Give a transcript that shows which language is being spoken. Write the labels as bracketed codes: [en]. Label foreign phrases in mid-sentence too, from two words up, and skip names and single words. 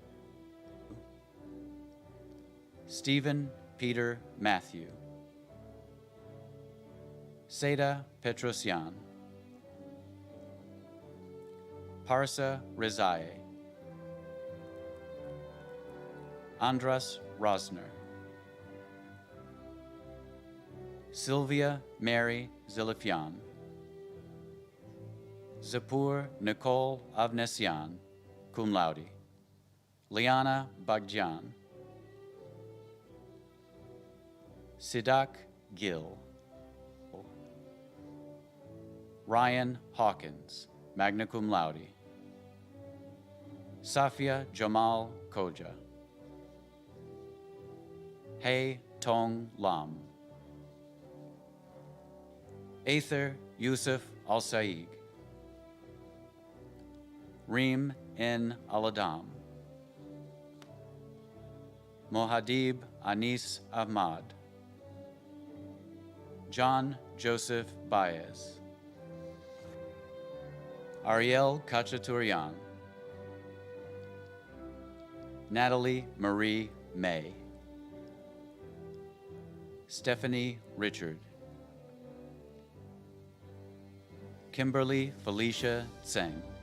[en] Stephen Peter Matthew, Seda Petrosyan, Parsa Rezae, Andras Rosner, Sylvia Mary Zilifyan, Zapur Nicole Avnesyan, [la] cum laude, [en] Liana Bagjan, Sidak Gill, Ryan Hawkins, [la] magna cum laude, [en] Safia Jamal Koja, Hei Tong Lam, Aether Yusuf Al-Saig, Reem N. Aladam, Mohadib Anis Ahmad, John Joseph Baez, Ariel Kachaturian, Natalie Marie May, Stephanie Richard, Kimberly Felicia Tseng.